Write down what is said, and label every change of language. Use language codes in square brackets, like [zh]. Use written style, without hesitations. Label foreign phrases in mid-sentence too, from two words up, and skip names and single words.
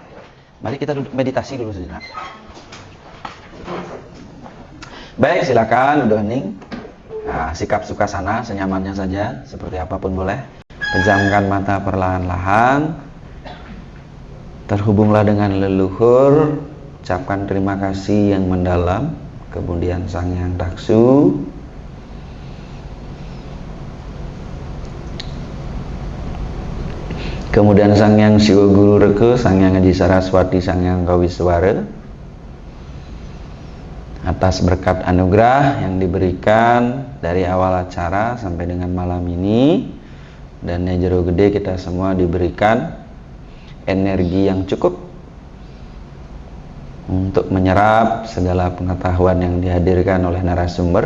[id] Mari kita duduk meditasi dulu sejenak. Baik, silakan duduk hening. Nah, sikap sukasana senyamannya saja, seperti apapun boleh. Pejamkan mata perlahan-lahan. Terhubunglah dengan leluhur, ucapkan terima kasih yang mendalam. Kemudian Sang Hyang Daksu. Kemudian Sang Hyang Siwa Guru Reke, Sang Hyang Aji Saraswati, Sang Hyang Kawiswara, atas berkat anugerah yang diberikan dari awal acara sampai dengan malam ini, dan jero gede kita semua diberikan energi yang cukup untuk menyerap segala pengetahuan yang dihadirkan oleh narasumber.